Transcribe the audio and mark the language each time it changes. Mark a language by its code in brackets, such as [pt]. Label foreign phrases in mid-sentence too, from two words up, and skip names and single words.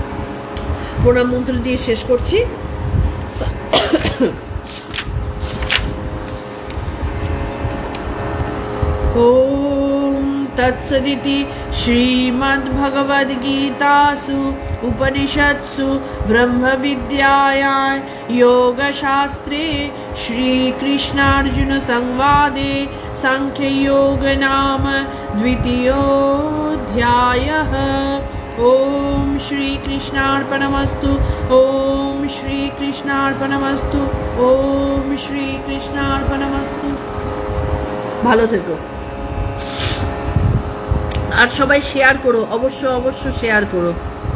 [bn] প্রণাম মন্ত্র দিয়ে শেষ করছি। [sa] ওম তৎসদিতি শ্রীমদ্ভগবদ্গীতাসু উপনিষৎসু ব্রহ্মবিদ্যায়াং योगशास्त्रे श्रीकृष्णार्जुन संवादे सांख्ययोग नाम द्वितीयोऽध्यायः। ओम श्री कृष्णार्पणमस्तु। ओम श्री कृष्णार्पणमस्तु। ओम श्री कृष्णार्पणमस्तु। [bn] ভালো থেকো। আর সবাই শেয়ার করো, অবশ্য শেয়ার করো।